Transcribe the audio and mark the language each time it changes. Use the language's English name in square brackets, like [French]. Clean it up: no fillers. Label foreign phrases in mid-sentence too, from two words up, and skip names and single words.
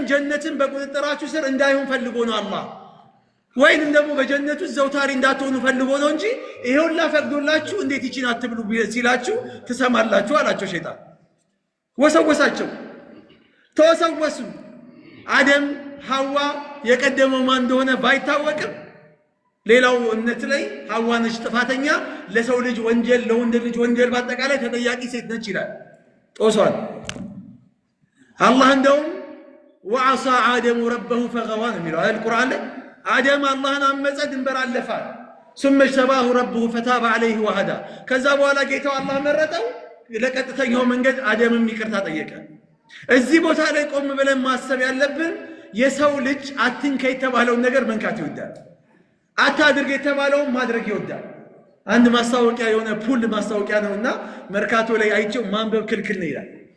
[Amharic] ጀነትን በቁጥጥራችሁ ስር እንዳይሆን ፈልጎ ነው አላህ ወይንም ደግሞ በጀነቱ ዘውታሪ እንዳትሆኑ ፈልጎ ነው እንጂ ይሄውላ ፈቅዶላችሁ እንዴት ይቺን አትብሉ ሲላችሁ ትሰማላችሁ አላቸው ሸይጣን ወሰወሳቸው ተወሰወሱ አደም ሐዋ የቀደመው ማን እንደሆነ ባይታወቅም ሌላው እምነት ላይ ሐዋ ነች ጥፋተኛ ለሰው ልጅ ወንጀል ለወንድ ልጅ ወንጀል በአጠቃላይ ተጠያቂ ሴት ነች ይላል ጦሷል አላህ እንደውም [Arabic] وعصى آدم ربه فغوى [Amharic] የሚለው القرآن ላይ አደም አላህን አመፀ ድንበር አለፈ [Arabic] ثم اجتباه ربه فتاب عليه وهدى [Amharic] ከዛ በኋላ ጌታው አላህ መረጠው ለቀጥተኛው መንገድ አደምም ይቅርታ ጠየቀ እዚህ ቦታ ላይ ቆም ብለን ማሰብ ያለብን የሰው ልጅ አትንከ የተባለው ነገር መንካት ይወዳል አታድርግ የተባለው ማድረግ ይወዳል አንድ ማስታወቂያ የሆነ ፑል ማስታወቂያ ነውና መርካቶ ላይ አይቼው ማንበብ ክልክል ነው ይላል